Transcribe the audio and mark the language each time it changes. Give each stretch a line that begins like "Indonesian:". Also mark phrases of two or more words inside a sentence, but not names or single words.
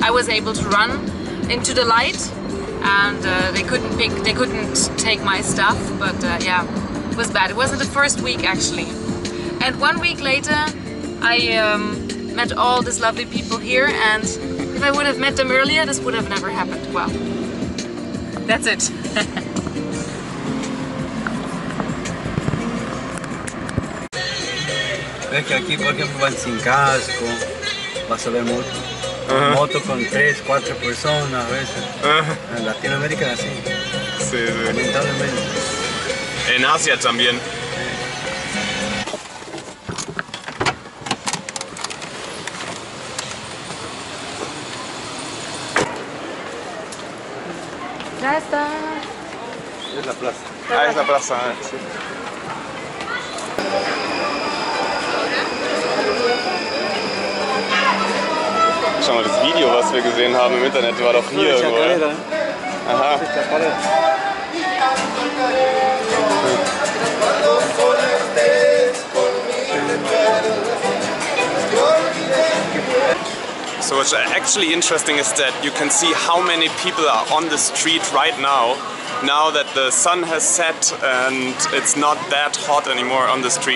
English: I was able to run into the light, and they couldn't take my stuff, but yeah, it was bad. It wasn't the first week, actually. And 1 week later, I met all these lovely people here, and if I would have met them earlier, this would have never happened. Well, that's it.
Spanish: Ves que aquí, por ejemplo, van sin casco, vas a ver mucho. Moto con 3, 4 personas a veces. En Latinoamérica es así. Sí, sí. Lamentablemente. En Asia también. Ya está. Es la plaza. Ah, es la plaza, sí.
German: Schau mal, das Video, was wir gesehen haben im Internet, war doch hier irgendwo, oder? Aha.
English: So what's actually interesting is that you can see how many people are on the street right now that the sun has set and it's not that hot anymore on the street.